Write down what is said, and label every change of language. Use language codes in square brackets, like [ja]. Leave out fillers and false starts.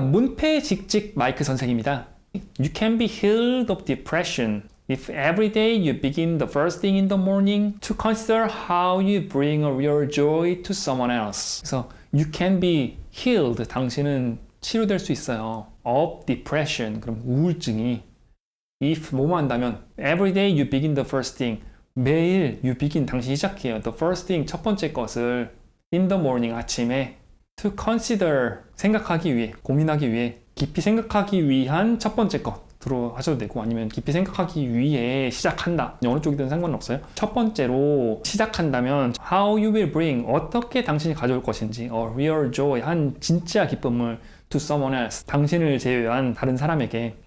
[ko] 문패직직 마이크 선생입니다. [en] You can be healed of depression if every day you begin the first thing in the morning to consider how you bring a real joy to someone else. [ko] 그래서 [en] you can be healed, [ko] 당신은 치료될 수 있어요. [en] of depression, [ko] 그럼 우울증이 [en] if [ko] 뭐만 한다면 [en] every day you begin the first thing, 매일 you begin, [ko] 당신이 시작해요. [en] the first thing, [ko] 첫 번째 것을 [en] in the morning, [ko] 아침에 [en] to consider, [ko] 생각하기 위해, 고민하기 위해, 깊이 생각하기 위한 첫 번째 것으로 하셔도 되고, 아니면 깊이 생각하기 위해 시작한다, 어느 쪽이든 상관없어요. 첫 번째로 시작한다면 [en] how you will bring, [ko] 어떻게 당신이 가져올 것인지, [en] a real joy, [ko] 한 진짜 기쁨을 [en] to someone else, [ko] 당신을 제외한 다른 사람에게.